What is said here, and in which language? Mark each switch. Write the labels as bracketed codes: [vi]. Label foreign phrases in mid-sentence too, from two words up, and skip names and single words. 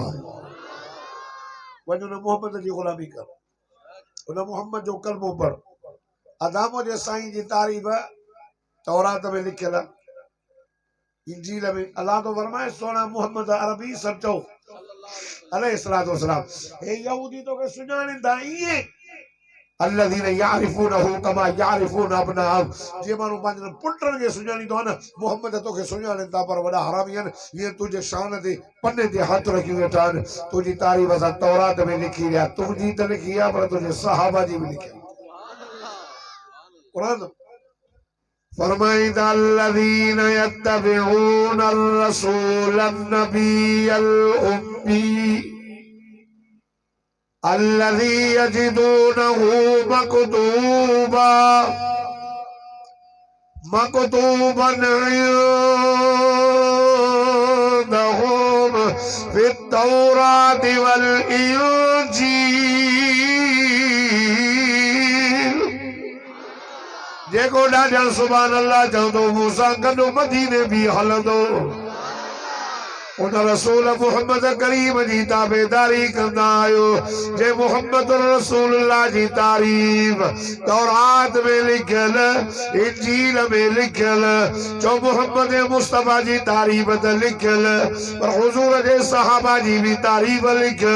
[sd] वञो न मोहम्मद जी ग़ुलामी कर, उन मोहम्मद जो कलमो पढ़। अदामो जे साईं जी तारीफ़ तौरात में लिखियल आहे, इंजील में अल्लाह तो फरमाए सोना मोहम्मद अरबी सब चओ [ar] عليه الصلاة والسلام. [sd] हे यहूदी तो के सुञाणींदा इएं [ar] الذين يعرفونه كما يعرفون ابناءهم। [sd] जे माण्हू पंहिंजनि पुटनि खे सुञाणींदो आहे न, मोहम्मद तोखे सुञाणनि था, पर वॾा हरामी आहिनि। हीअं तुंहिंजे शान ते पने ते हथ रखी वेठा आहिनि। तुंहिंजी तारीफ़ असां तौरात में लिखी विया, तुंहिंजी त लिखी आहे पर तुंहिंजे सहाबा जी बि लिखी। क़ुरान फरमाईंदा [ar] الذين يتبعون الرسول النبي الأمي الذي يجدونه مكتوبا عندهم في التوراة والإنجيل। [sd] जेको ॾाढा सुभान अल्लाह चवंदो मूंसां गॾु मदीने बि हलंदो। उन रसूल मोहम्मद करीम जी ताबेदारी कंदा आहियो। जे मोहम्मद रसूलुल्लाह जी तारीफ़ तौरात में लिखियल, इंजील में लिखियल, जो मोहम्मद मुस्तफा जी तारीफ़ त लिखियल, पर हुजूर जे सहाबा जी भी तारीफ़ लिखियल।